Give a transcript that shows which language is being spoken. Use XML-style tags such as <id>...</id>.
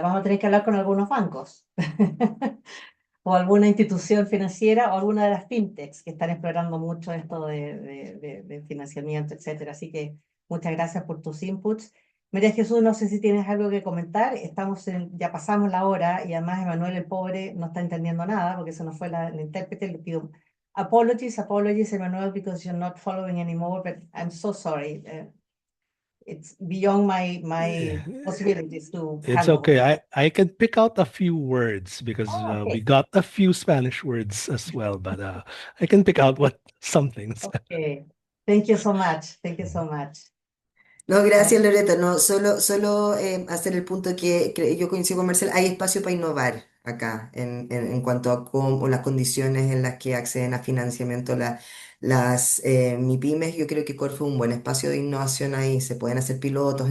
<es>Vamos a tener que hablar con algunos bancos o alguna institución financiera o alguna de las fintechs que están explorando mucho esto de financiamiento, etcétera. Así que muchas gracias por tus inputs. María Jesús, no sé si tienes algo que comentar. Ya pasamos la hora y además Emanuel el pobre no está entendiendo nada porque se nos fue la intérprete. Le pido</es> <en>apologies, Emmanuel, because you're not following anymore, but I'm so sorry. it's beyond my possibilities to It's handle. okay. I can pick out a few words because Oh, we okay. got a few Spanish words as well, but I can pick out what some things. Okay. Thank you so much. Thank you so much. No, I,</en> <es>gracias Loreto. No, solo hacer el punto que yo coincido con Marcela, hay espacio para innovar acá en cuanto a cómo, las condiciones en las que acceden a financiamiento las MIPYMES. Yo creo que Corfo es un buen espacio de innovación ahí, se pueden hacer pilotos.</es>